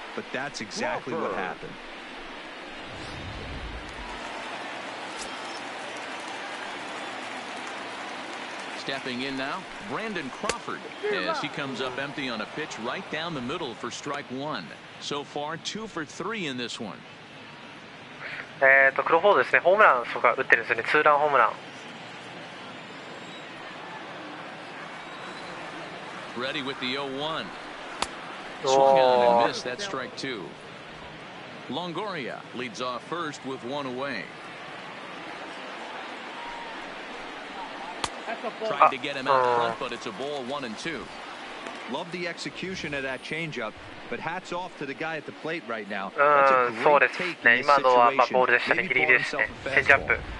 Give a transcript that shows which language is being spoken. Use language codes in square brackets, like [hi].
[en] But that's exactly what happened. Stepping in now, Brandon Crawford, as he comes up empty on a pitch right down the middle for strike one. So far, 2 for 3 in this one. [ja] クロフォードですね、ホームランとか打ってるんですよね、ツーランホームラン。 [en] Ready with the 0-1. Swung on and missed. That's strike 2. Longoria leads off first with 1 away. Tried to get him out front, but it's a ball 1-2. Love the execution of that changeup, but hats off to the guy at the plate right now. [ja] そうですね、今のはボールでしたね、ギリギリでしたね、チェンジアップ。